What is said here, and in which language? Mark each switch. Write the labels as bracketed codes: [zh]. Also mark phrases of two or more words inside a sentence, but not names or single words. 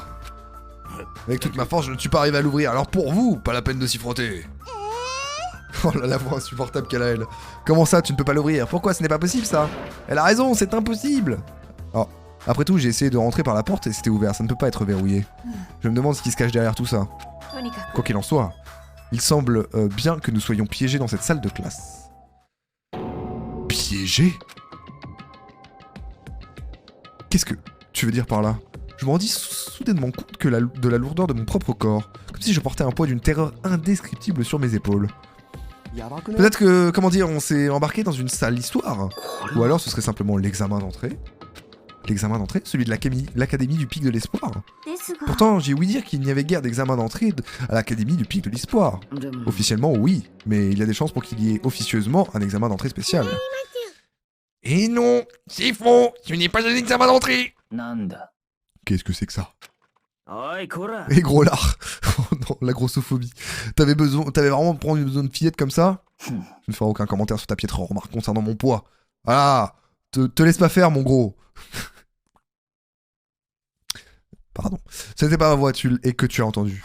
[fr] Avec toute ma force, je ne suis pas arrivé à l'ouvrir, alors pour vous, pas la peine de s'y frotter. Oh là, la voix insupportable qu'elle a, elle. Comment ça, tu ne peux pas l'ouvrir? Pourquoi? Ce n'est pas possible ça? Elle a raison, c'est impossible! Oh, après tout, j'ai essayé de rentrer par la porte et c'était ouvert, ça ne peut pas être verrouillé. Je me demande ce qui se cache derrière tout ça. [ja] とにかく [fr] Quoi qu'il en soit, il semble bien que nous soyons piégés dans cette salle de classe. Piégés? Qu'est-ce que tu veux dire par là? Je me rendis soudainement compte que de la lourdeur de mon propre corps, comme si je portais un poids d'une terreur indescriptible sur mes épaules. [ja] やばくね [fr] Peut-être que, comment dire, on s'est embarqué dans une sale histoire. Ou alors ce serait simplement l'examen d'entrée. L'examen d'entrée, celui de l'Académie du Pic de l'Espoir. [ja] ですが [fr] Pourtant, j'ai ouï dire qu'il n'y avait guère d'examen d'entrée à l'Académie du Pic de l'Espoir. [ja] でも [fr] Officiellement, oui, mais il y a des chances pour qu'il y ait officieusement un examen d'entrée spécial. Et non, c'est faux, ce n'est pas un examen d'entrée. Qu'est-ce que c'est que ça? [ja] おいこら [fr] Et gros lard. Oh non, la grossophobie. T'avais vraiment besoin de fillette comme ça? Je ne ferai aucun commentaire sur ta piètre remarque concernant mon poids. Voilà, te laisse pas faire, mon gros. Pardon. Ce n'était pas ma voix et que tu as entendu.